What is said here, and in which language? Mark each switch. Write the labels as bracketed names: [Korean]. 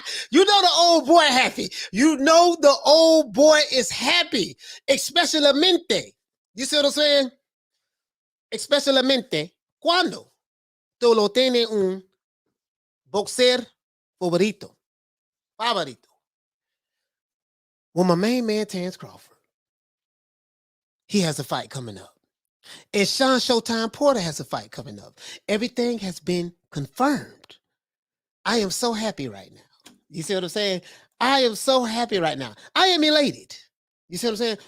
[English] You know the old boy happy. You know the old boy is happy. Especialmente. You see what I'm saying? [Spanish] Especialmente cuando tú lo tienes un boxer favorito. Favorito. [English] Well, my main man, Terence Crawford, he has a fight coming up. And Shawn Showtime Porter has a fight coming up. Everything has been confirmed. I am so happy right now. You see what I'm saying? I am so happy right now. I am elated. You see what I'm saying?